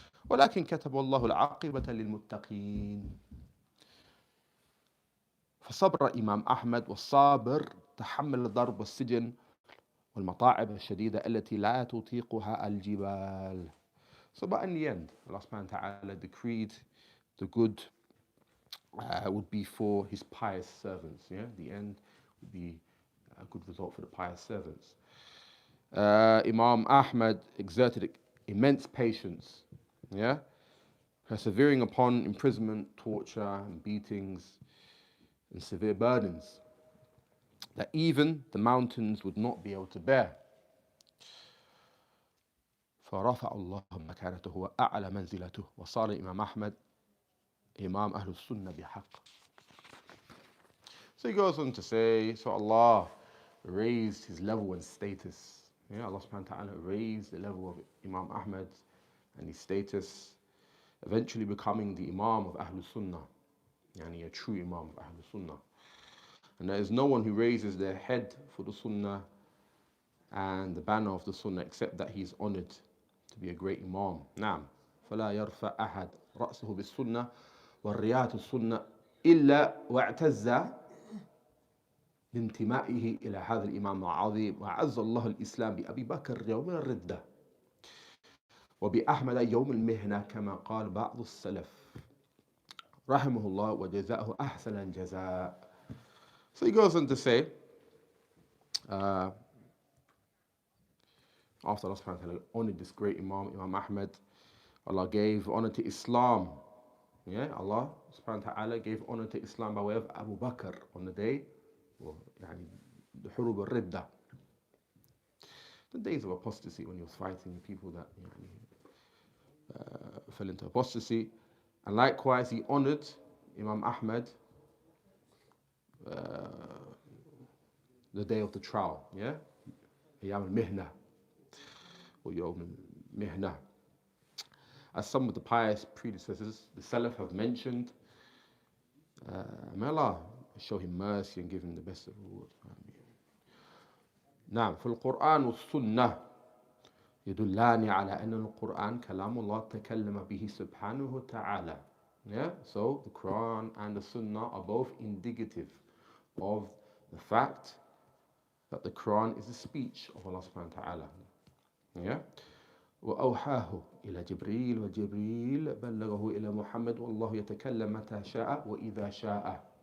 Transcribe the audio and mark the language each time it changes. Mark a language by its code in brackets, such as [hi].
[ar] ولكن كتب الله العاقبة للمتقين. فصبر إمام أحمد والصابر تحمل الضرب والسجن والمطاعب الشديدة التي لا تطيقها الجبال. [en] So but in the end, Allah subhanahu wa ta'ala decreed the good would be for his pious servants. The end would be a good result for the pious servants. Imam Ahmed exerted immense patience, persevering upon imprisonment, torture, and beatings, and severe burdens that even the mountains would not be able to bear. [ar] فرفع الله مكانته وأعلى منزلته وصار Imam Ahmed Imam Ahlus-Sunnah بحق. [en] So he goes on to say, so Allah raised his level and status. Yeah, Allah subhanahu wa ta'ala raised the level of Imam Ahmed and his status, eventually becoming the Imam of Ahlus-Sunnah, yani a true Imam of Ahlus-Sunnah. And there is no one who raises their head for the Sunnah and the banner of the Sunnah except that he is honored to be a great Imam. [ar] نعم فلا يرفع أحد رأسه بالسنة والرياة السنة إلا واعتز بانتمائه إلى هذا الإمام العظيم وعز الله الإسلام بأبي بكر يوم الردة وبأحمد يوم المهنة كما قال بعض السلف رحمه الله وجزاءه أحسن الجزاء. [en] So he goes on to say, after Allah subhanahu wa ta'ala honored this great Imam, Imam Ahmed, Allah gave honor to Islam. Yeah, Allah subhanahu wa ta'ala gave honor to Islam by way of Abu Bakr on the day, يعني the Hurub al-Ridda, the days of apostasy when he was fighting people that fell into apostasy. And likewise, he honored Imam Ahmed the day of the trial, yeah? Yawm al-Mihna, or Yawm al-Mihna. As some of the pious predecessors, the Salaf have mentioned, may Allah show him mercy and give him the best of rewards. [ar] نعم فالقرآن والسنة يدلان على أن القرآن كلام الله تكلم به سبحانه وتعالى. [en] Yeah, so the Quran and the Sunnah are both indicative of the fact that the Quran is a speech of Allah subhanahu wa ta'ala. Yeah. [ar] وأوحاه إلى جبريل وجبريل بلغه إلى محمد والله يتكلم متى شاء وإذا شاء.